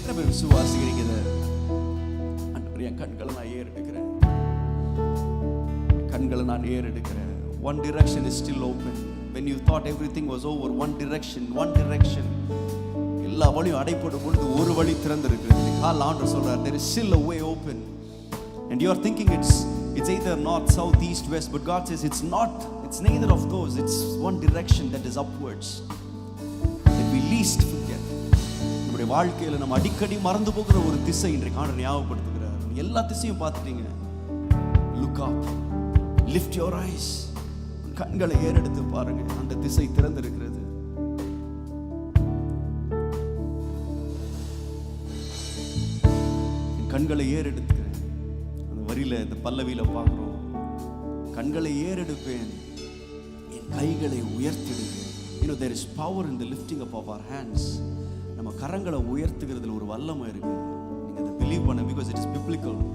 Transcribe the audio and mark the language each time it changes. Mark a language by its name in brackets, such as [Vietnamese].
[Tamil] விசுவாசிக்கிறீங்க இதை? ஆண்டவரே, என் கண்களை நான் ஏறெடுக்கிறேன், கண்களை நான் ஏறெடுக்கிறேன். [English] One direction is still open. When you thought everything was over, one direction. [Tamil] எல்லா வழியும் அடைப்படும் பொழுது ஒரு வழி திறந்திருக்கிறது. ஆண்டவர் சொல்றார், [English] there is still a way open. And you are thinking it's either north, south, east, west, but God says it's not. It's neither of those. It's one direction that is upwards, that we least forget. [Tamil] நம்முடைய வாழ்க்கையில நம்ம அடிக்கடி மறந்து போகிற ஒரு திசை இன்றைக்கு ஆண்டவர் ஞாபகப்படுத்துகிறார். எல்லா திசையும் பார்த்துட்டீங்க. [English] Look up, lift your eyes. [Tamil] கண்களை ஏறெடுத்து பாருங்க, அந்த திசை திறந்திருக்கிறது. கண்களை ஏறெடுக்கிறேன். அந்த வரியில, இந்த பல்லவியில பார்க்கிறோம், கண்களை ஏறெடுப்பேன், என் கைகளை உயர்த்திடுவேன். [English] there is power in the lifting up of our hands. [Tamil] நம்ம கரங்களை உயர்த்துகிறதுல ஒரு வல்லமை இருக்கு. நீங்க அதை பிலீவ் பண்ண, [English] because it is biblical.